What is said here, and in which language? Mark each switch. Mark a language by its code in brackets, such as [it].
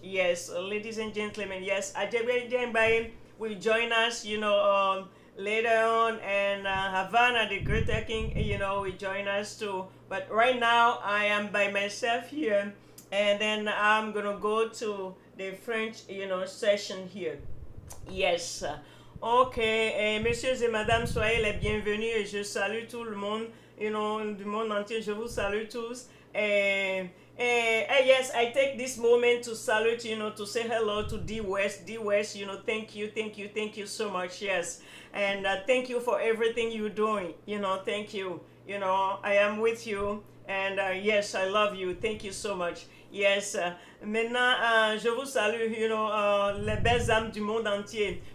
[en] Yes, ladies and gentlemen, yes, Ajebe Jembaye will join us, later on, and Havana, the Greater King, will join us too. But right now, I am by myself here, and then I'm going to go to the French, session here. Yes. [fr] Ok, messieurs et madame, soyez les bienvenus et je salue tout le monde, du monde entier, je vous salue tous. [en] Yes, I take this moment to salute, to say hello to D West. D West, thank you so much, yes. And thank you for everything you're doing, thank you. I am with you, and yes, I love you, thank you so much. Yes, [fr] maintenant, je vous salue, les belles âmes du monde entier.